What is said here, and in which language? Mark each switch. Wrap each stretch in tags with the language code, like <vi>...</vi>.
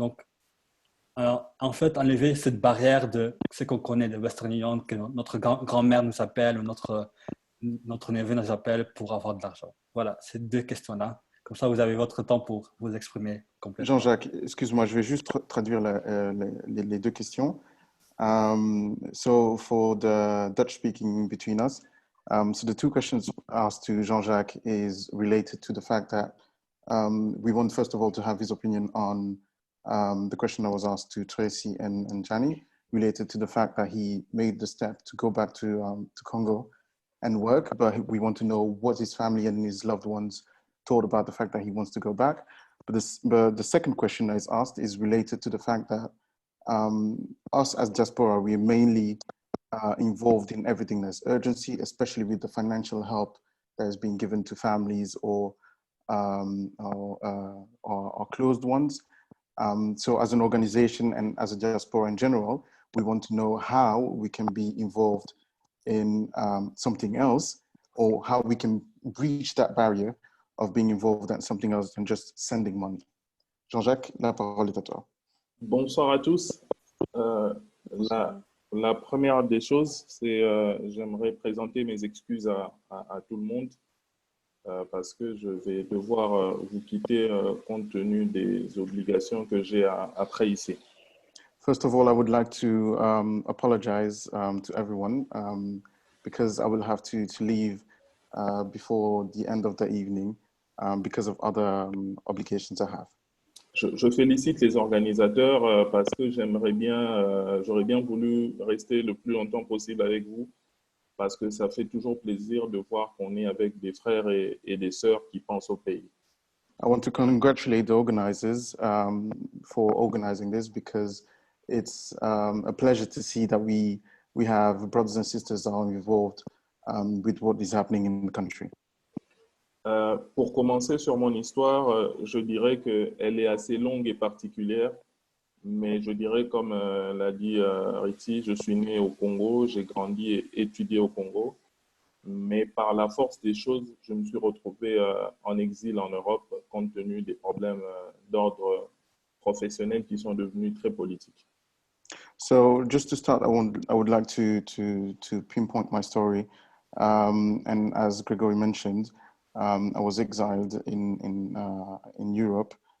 <fr>Donc, en fait, enlever cette barrière de ce qu'on connaît de Western Union, que notre grand-mère nous appelle ou notre neveu nous appelle pour avoir de l'argent. Voilà, ces deux questions-là. Comme ça, vous avez votre temps pour vous exprimer complètement. Jean-Jacques, excuse-moi, je vais juste traduire les deux questions.</fr> <en>So for the Dutch speaking between us, so the two questions asked to Jean-Jacques is related to the fact that we want, first of all, to have his opinion on the question that was asked to Tracy and Gianni, related to the fact that he made the step to go back to Congo and work, but we want to know what his family and his loved ones thought about the fact that he wants to go back. But the second question that is asked is related to the fact that us as diaspora, we are mainly involved in everything that's urgency, especially with the financial help that is being given to families or closed ones. So as an organization and as a diaspora in general, we want to know how we can be involved in something else, or how we can breach that barrier of being involved in something else than just sending money.</en> <fr>Jean-Jacques, la parole est à toi. Bonsoir à tous. La première des choses, c'est j'aimerais présenter mes excuses à tout le monde parce que je vais devoir vous quitter compte tenu des obligations que j'ai après ici.</fr> <en>First of all, I would like to apologize to everyone because I will have to leave before the end of the evening because of other obligations I have.</en> <fr>Je félicite les organisateurs parce que j'aurais bien voulu rester le plus longtemps possible avec vous parce que ça fait toujours plaisir de voir qu'on est avec des frères et des sœurs qui pensent au pays.</fr> <en>I want to congratulate the organizers for organizing this because it's a pleasure to see that we have brothers and sisters that are involved with what is happening in the country.</en> <fr>Pour commencer sur mon histoire, je dirais qu'elle est assez longue et particulière, mais je dirais comme l'a dit Ritsi, je suis né au Congo, j'ai grandi et étudié au Congo, mais par la force des choses, je me suis retrouvé en exil en Europe compte tenu des problèmes d'ordre professionnel qui sont devenus très politiques.</fr> <en>So just to start, I would like to pinpoint my story, and as Gregory mentioned, I was exiled in Europe</en>